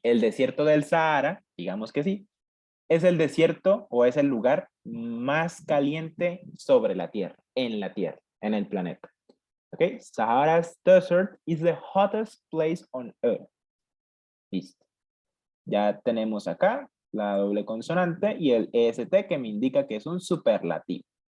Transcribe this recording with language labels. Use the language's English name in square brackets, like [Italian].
[Spanish] El desierto del Sahara, digamos que sí, es el desierto o es el lugar más caliente sobre la Tierra, en el planeta. ¿Ok? [English] Sahara's desert is the hottest place on earth. [Spanish] Listo. Ya tenemos acá la doble consonante y el EST que me indica que es un superlativo.